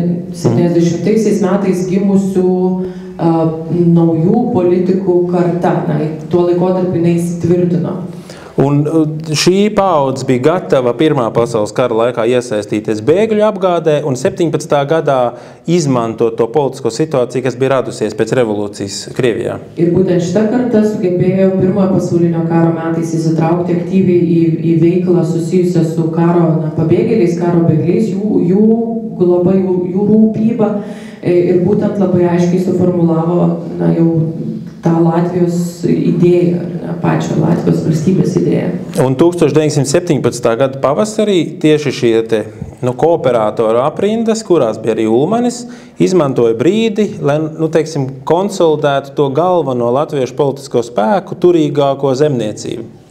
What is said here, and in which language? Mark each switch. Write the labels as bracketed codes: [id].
[lt] 1870 metais gimusių naujų politikų karta. Tuo laikotarpiu neįsitvirtino. [lv] Un šī paudze bija gatava Pirmā pasaules kara laikā iesaistīties bēgļu apgādē un 17. gadā izmantot to politisko situāciju, kas bija radusies pēc revolūcijas Krievijā. [lt] Ir būtent šita karta sugebėjo Pirmojo pasaulinio karo metais įsitraukti aktyviai į veiklą susijusią su karo pabėgėliais, karo bėgliais, jų globa, jų rūpyba ir būtent labai aiškiai suformulavo jau tą Latvijos idėją, pačią Latvijos valstybės idėją. [lv] Un 1917. gada pavasarī tieši šie kooperatori aprindas, kurās bija arī Ulmanis, izmantoja brīdi, lai konsolidētu to galveno latviešu politisko spēku turīgāko zemniecību.